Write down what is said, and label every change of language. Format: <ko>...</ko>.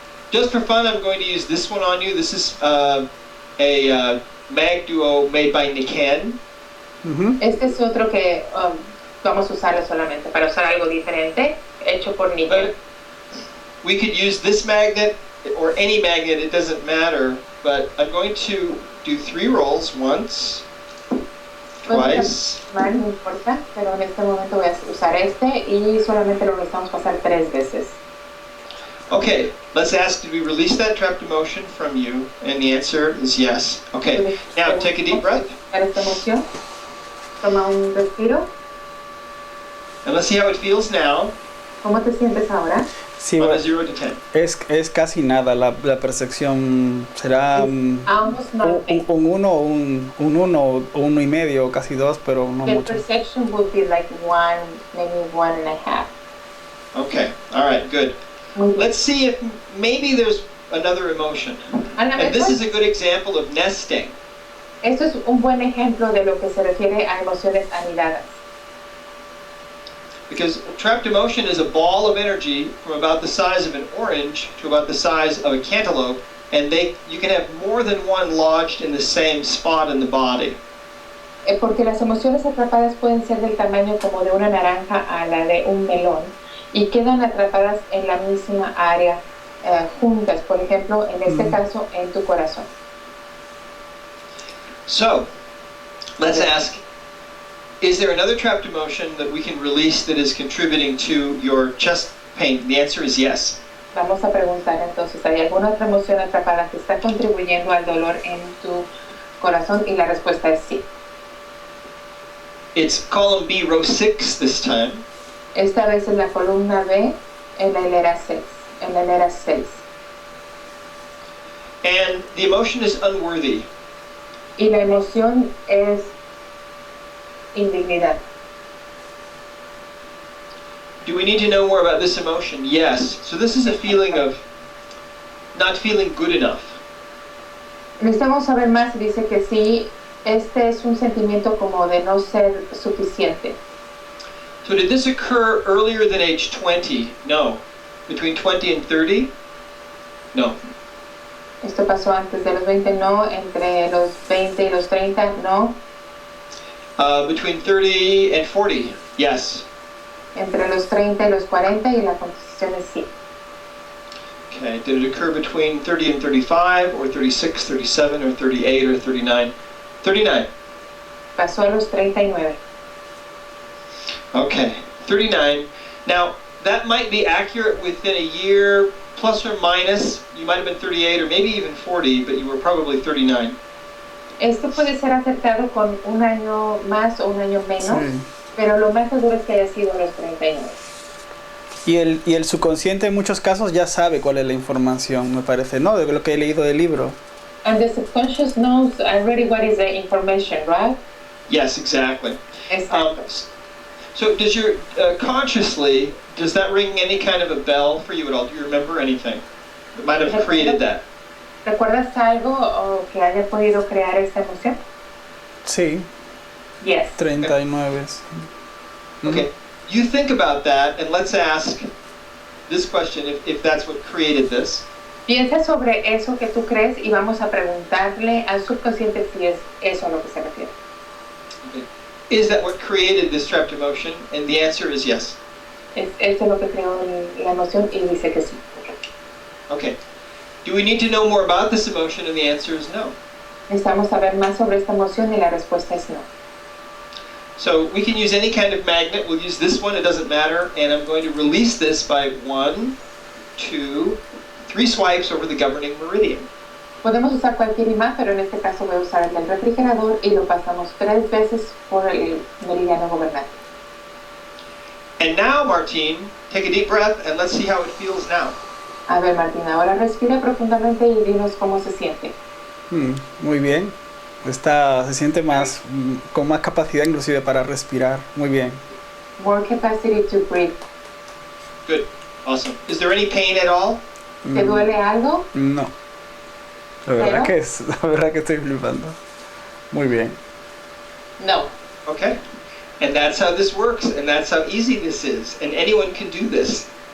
<en>Just for fun, I'm going to use this one on you. This is a mag duo made by Niken. Ujú.</en> <es>este es otro que vamos a usarlo solamente para usar algo diferente, hecho por Nickel.</es> <en>We could use this magnet or any magnet, it doesn't matter, but I'm going to do 3 rolls, once, twice,</en> <es>No importa, pero en este momento voy a usar este y solamente lo necesitamos pasar 3 veces.</es> <en>Okay, let's ask, did we release that trapped emotion from you? And the answer is yes. Okay, now take a deep breath.</en> <es>Esta emoción, toma un respiro.</es> <en>And let's see how it feels now</en> <es>¿Cómo te sientes ahora? Sí,</es> <en>on a</en> <es>bueno,</es> <en>0 to 10.</en> <es>es casi nada. La percepción será</es> <en>Almost nothing.</en> <es>un 1 o un 1 o 1.5, casi 2, pero no</es> <en>The</en> <es>mucho.</es> <en>perception would be like 1, maybe 1.5. Okay, all right, good.</en> <es>Muy bien.</es> <en>Let's see if maybe there's another emotion.</en> <es>A lo</es> <en>And this</en> <es>mejor,</es> <en>is a good example of nesting.</en> <es>esto es un buen ejemplo de lo que se refiere a emociones anidadas.</es> <en>Because trapped emotion is a ball of energy from about the size of an orange to about the size of a cantaloupe, and you can have more than one lodged in the same spot in the body.</en> <es>Porque las emociones atrapadas pueden ser del tamaño como de una naranja a la de un melón y quedan atrapadas en la misma área juntas, por ejemplo, en este caso, en tu corazón.</es> <en>So, let's ask, is there another trapped emotion that we can release that is contributing to your chest pain? The answer is yes.</en> <es>Vamos a preguntar entonces, ¿hay alguna otra emoción atrapada que está contribuyendo al dolor en tu corazón? Y la respuesta es sí.</es> <en>It's column B, row 6 this time.</en> <es>Esta vez es la columna B en la hilera 6. En la hilera 6.</es> <en>And the emotion is unworthy.</en> <es>Y la emoción es indignidad.</es> <en>Do we need to know more about this emotion? Yes. So this is a feeling of not feeling good enough.</en> <es>Necesitamos saber más. Dice que sí, este es un sentimiento como de no ser suficiente.</es> <en>So did this occur earlier than age 20? No. Between 20 and 30? No.</en> <es>Esto pasó antes de los 20, no. Entre los 20 y los 30, no.</es> <en>Between 30 and 40? Yes.</en> <es>Entre los 30 y los 40, y la contestación es sí.</es> <en>Okay. Did it occur between 30 and 35, or 36, 37, or 38, or 39? 39.</en> <es>Pasó a los 39.</es> <en>Okay, 39. Now, that might be accurate within a year, plus or minus. You might have been 38 or maybe even 40, but you were probably 39.</en> <es>Esto puede ser acertado con un año más o un año menos, Sí. pero lo más seguro es que haya sido los 39. Y el subconsciente en muchos casos ya sabe cuál es la información, me parece, ¿no? De lo que he leído del libro.</es> <en>And the subconscious knows already what is the information, right? Yes, exactly.</en> <es>Exacto.</es> <en>So does your consciously, does that ring any kind of a bell for you at all? Do you remember anything that might have created that?</en> <es>¿Recuerdas algo o que haya podido crear esta emoción? Sí,</es> <en>Yes. 39. Okay, you think about that, and let's ask this question, if that's what created this.</en> <es>Piensa sobre eso que tú crees y vamos a preguntarle al subconsciente si es eso a lo que se refiere.</es> <en>Okay. Is that what created this trapped emotion? And the answer is yes.</en> <es>Es esto lo que creó la emoción y dice que sí.</es> <en>Okay. Do we need to know more about this emotion? And the answer is no.</en> <es>Necesitamos saber más sobre esta emoción y la respuesta es no.</es> <en>So we can use any kind of magnet. We'll use this one, it doesn't matter. And I'm going to release this by 1, 2, 3 swipes over the governing meridian.</en> <es>Podemos usar cualquier imán, pero en este caso voy a usar el del refrigerador y lo pasamos 3 veces por el meridiano gobernante.</es> <en>And now, Martine, take a deep breath and let's see how it feels now.</en> <es>A ver, Martín, ahora respira profundamente y dinos cómo se siente. Muy bien. Se siente más, con más capacidad inclusive para respirar. Muy bien.</es> <en>More capacity to breathe. Good. Awesome. Is there any pain at all?</en> <es>¿Te duele algo? No. La verdad que estoy flipando. Muy bien. No.</es> <en>Okay. And that's how this works, and that's how easy this is, and anyone can do this.</en>